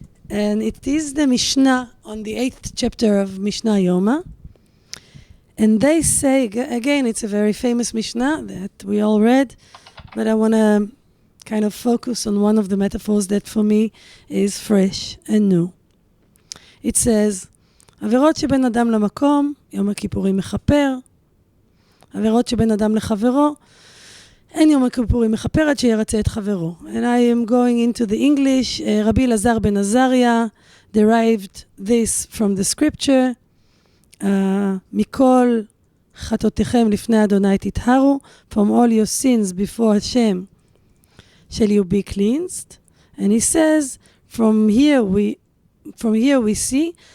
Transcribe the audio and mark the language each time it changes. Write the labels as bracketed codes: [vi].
[en] And it is the Mishnah on the 8th chapter of Mishnah Yoma. And they say, again, it's a very famous Mishnah that we all read, but I want to kind of focus on one of the metaphors that for me is fresh and new. [he] It says, עבירות שבין אדם למקום, יום הכיפורים מכפר. עבירות שבין אדם לחברו, אין יום הכיפורים מכפר עד שירצה את חברו. [en] And I am going into the English. Rabbi Lazar ben Azariah derived this from the scripture. [he] מכל חטאותיכם לפני אדוני תטהרו, [en] from all your sins before Hashem shall you be cleansed. And he says, from here we see